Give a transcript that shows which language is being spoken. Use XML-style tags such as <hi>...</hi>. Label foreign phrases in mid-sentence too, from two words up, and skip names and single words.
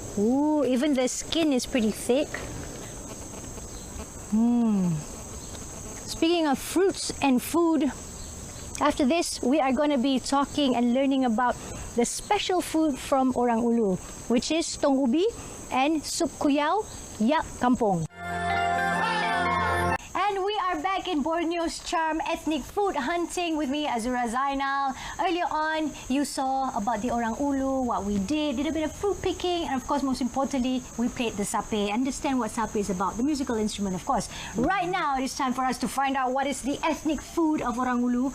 <en>Ooh, even the skin is pretty thick. Speaking of fruits and food, after this, we are going to be talking and learning about the special food from Orang Ulu, which is tong ubi and sup kuyau yak kampung. And we are back in Borneo's charm ethnic food hunting with me, Azura Zainal. Earlier on, you saw about the Orang Ulu, what we did a bit of fruit picking, and of course, most importantly, we played the sape. Understand what sape is about, the musical instrument, of course. Right now, it is time for us to find out what is the ethnic food of Orang Ulu.</en>